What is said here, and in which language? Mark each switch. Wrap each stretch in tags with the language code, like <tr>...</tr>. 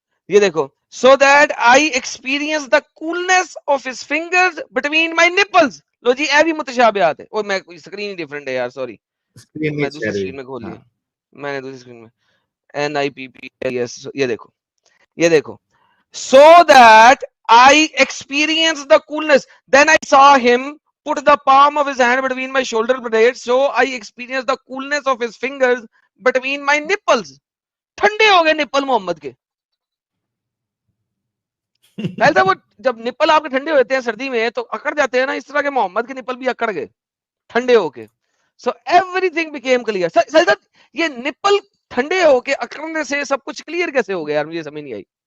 <hi>ये देखो,</hi> <en>so that I experienced the coolness of his fingers between my nipples।</en> <hi>लो जी, ये भी मुतशाबिहात है। और मैं स्क्रीन ही डिफरेंट है यार, सॉरी, स्क्रीन नहीं मैं दूसरी शेयर हुई। स्क्रीन में खोल हाँ लिया, मैंने दूसरी स्क्रीन में NIPPLS। ये देखो, ये देखो,</hi> <en>so that I experienced the coolness, then I saw him put the palm of his hand between my shoulder blades, so I experienced the coolness of his fingers between my nipples।</en> <hi>ठंडे हो गए nipple Mohammad के। पहले था वो, जब nipple आपके ठंडे होते हैं सर्दी में तो अकड़ जाते हैं ना, इस तरह के मोहम्मद के निप्पल भी अकड़ गए ठंडे होके।</hi> <en>So everything became clear.</en> <hi>Sir ये निप्पल ठंडे होके अकड़ने से सब कुछ क्लियर कैसे हो गया यार, मुझे समझ नहीं आई।</hi>